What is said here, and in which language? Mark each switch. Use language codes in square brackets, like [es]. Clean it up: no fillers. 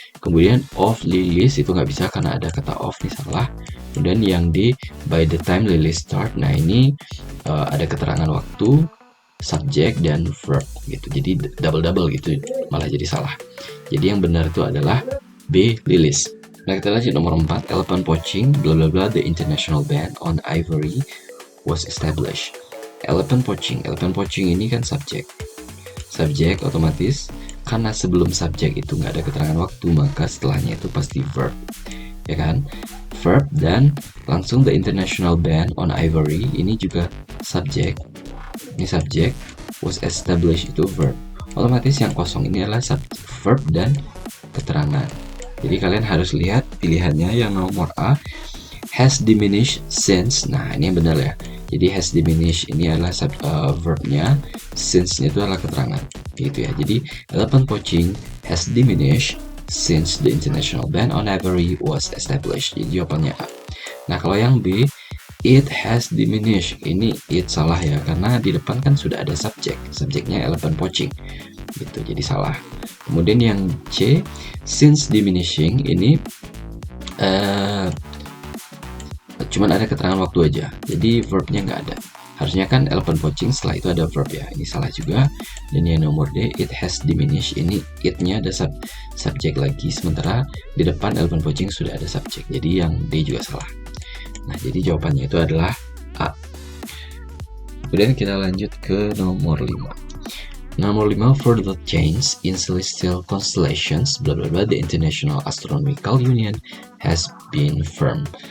[id] Kemudian of Lilis itu nggak bisa karena ada kata of, ini salah. Kemudian yang D, [en] by the time Lilis start. [id] Nah, ini ada keterangan waktu, subjek dan verb gitu. Jadi double gitu, malah jadi salah. Jadi yang benar itu adalah B, Lilis. Nah, kita lanjut nomor 4. [en] Elephant poaching, bla bla bla, the international ban on ivory was established. [id] Elephant poaching ini kan subjek. Subjek otomatis karena sebelum subjek itu nggak ada keterangan waktu, maka setelahnya itu pasti verb, ya kan? Verb dan langsung [en] the international ban on ivory [id] ini juga subjek. Ini subjek, [en] was established [id] itu verb. Otomatis yang kosong ini adalah verb dan keterangan. Jadi kalian harus lihat pilihannya yang nomor A, [en] has diminished since. [id] Nah, ini yang benar ya. Jadi [en] has diminished [id] ini adalah verbnya, since-nya itu adalah keterangan. Gitu ya. Jadi [en] elephant poaching has diminished since the international ban on ivory was established. [id] Jadi jawabannya A. Nah, kalau yang B, [en] it has diminished. [id] Ini it salah ya, karena di depan kan sudah ada subjek. Subjeknya elephant poaching. Gitu, jadi salah. Kemudian yang C, [en] since diminishing [id] ini cuman ada keterangan waktu aja. Jadi verbnya nggak ada. Harusnya kan elephant poaching setelah itu ada verb ya. Ini salah juga. Dan yang nomor D, [en] it has diminished. [id] Ini it-nya ada subjek lagi. Sementara di depan elephant poaching sudah ada subjek. Jadi yang D juga salah. Nah, jadi jawabannya itu adalah A. Kemudian kita lanjut ke nomor 5. Nomor 5, [en] further change in celestial constellations, bla bla bla, the International Astronomical Union has been firm.